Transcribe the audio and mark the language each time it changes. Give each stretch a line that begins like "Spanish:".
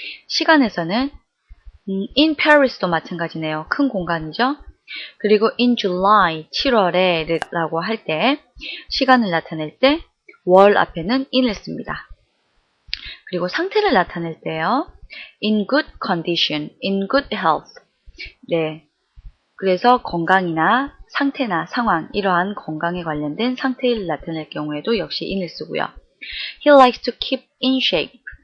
Korean: 시간에서는
English: in Paris
Korean: 도 마찬가지네요. 큰 공간이죠. 그리고
English: in July,
Korean: 7월에 라고 할 때 시간을 나타낼 때 월 앞에는 in을 씁니다. 그리고 상태를 나타낼 때요.
English: in good condition, in good health.
Korean: 네. 그래서 건강이나 상태나 상황, 이러한 건강에 관련된 상태를 나타낼 경우에도 역시 in을 쓰고요.
English: He likes to keep in shape.